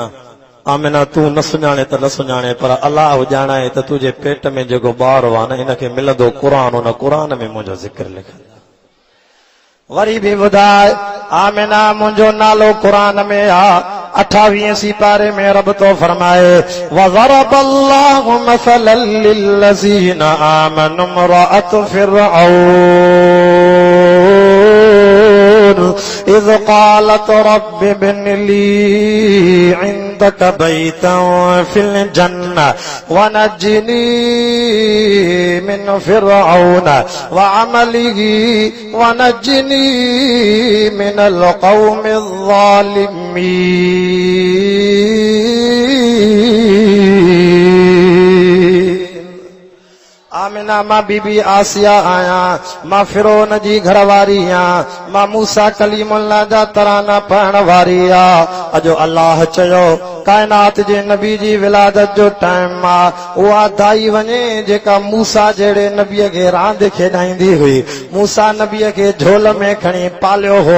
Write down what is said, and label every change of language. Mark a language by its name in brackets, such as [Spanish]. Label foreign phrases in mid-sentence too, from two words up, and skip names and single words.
[Sindhi] आमिना तूं न सुञाणे त न सुञाणे, पर अल्लाह ॼाणाए त तुंहिंजे पेट में जेको ॿारु आहे न इनखे मिलंदो क़ुरान, उन क़ुरान में मुंहिंजो ज़िक्र लिखियलु। वरी बि ॿुधाए आमिना मुंहिंजो नालो क़ुरान में आ। 28 सिपारे में रब तो फरमाए [Arabic] وضرب الله مثلا للذين آمنوا امرأت فرعون إذ قالت رب ابن لي عندك بيتا في الجنة ونجني من فرعون وعمله ونجني من القوم الظالمين. [Sindhi] आमिना मां बीबी आसिया आहियां, मां फिरौन जी घरवारी आहियां, मां मूसा कलीमुल्लाह जा तराना पढ़ण वारी आ। अजो अल्लाह चयो कायनात जे नबी जी विलादत जो टाइम आ, उहा दाई वञे जेका मूसा जहिड़े नबीअ खे रांदि खेॾाईंदी हुई, मूसा नबीअ खे झोल में खणी पालियो हो।